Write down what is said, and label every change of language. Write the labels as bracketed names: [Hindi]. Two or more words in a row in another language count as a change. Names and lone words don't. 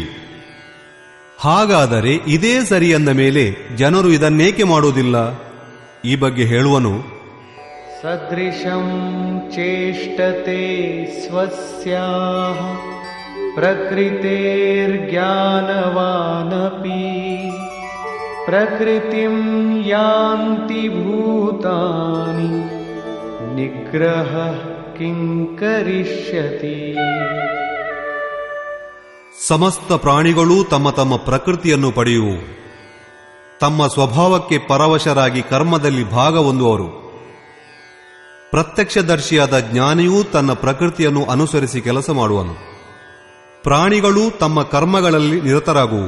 [Kannada] ಹಾಗಾದರೆ ಇದೇ ಸರಿ ಎಂದ ಮೇಲೆ ಜನರು ಇದನ್ನೇಕೆ ಮಾಡುವುದಿಲ್ಲ? ಈ ಬಗ್ಗೆ ಹೇಳುವನು. [Sanskrit] ಸದೃಶಂ ಚೇಷ್ಟತೆ ಸ್ವಸ್ಯಾಃ ಪ್ರಕೃತೇರ್ಜ್ಞಾನವಾನಪಿ ಪ್ರಕೃತಿಂ ಯಾಂತಿ ಭೂತಾನಿ ನಿಗ್ರಹ ಕಿಂ ಕರಿಷ್ಯತಿ. [Kannada] ಸಮಸ್ತ ಪ್ರಾಣಿಗಳೂ ತಮ್ಮ ತಮ್ಮ ಪ್ರಕೃತಿಯನ್ನು ಪಡೆಯುವು. ತಮ್ಮ ಸ್ವಭಾವಕ್ಕೆ ಪರವಶರಾಗಿ ಕರ್ಮದಲ್ಲಿ ಭಾಗ ಹೊಂದುವರು. ಪ್ರತ್ಯಕ್ಷದರ್ಶಿಯಾದ ಜ್ಞಾನಿಯೂ ತನ್ನ ಪ್ರಕೃತಿಯನ್ನು ಅನುಸರಿಸಿ ಕೆಲಸ ಮಾಡುವನು. ಪ್ರಾಣಿಗಳೂ ತಮ್ಮ ಕರ್ಮಗಳಲ್ಲಿ ನಿರತರಾಗುವು.